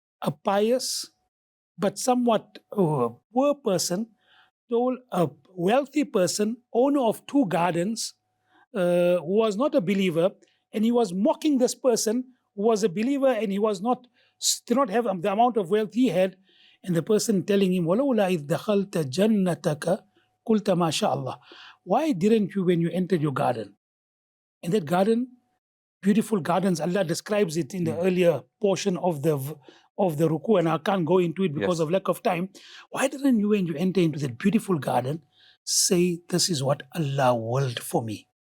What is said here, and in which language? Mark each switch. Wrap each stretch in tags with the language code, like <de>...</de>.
<en>A pious but somewhat poor person told a wealthy person, owner of 2 gardens, who was not a believer, and he was mocking this person who was a believer and he did not have the amount of wealth he had. And the person telling him,</en> <ar>وَلَوْلَا إِذْ دَخَلْتَ جَنَّتَكَ قُلْتَ مَا شَاء اللَّهِ.</ar> <en>Why didn't you when you entered your garden? And that garden, beautiful gardens, Allah describes it in the earlier portion of the ruku, and I can't go into it because of lack of time. Why didn't you, when you enter into that beautiful garden, say, this is what Allah willed for me?</en>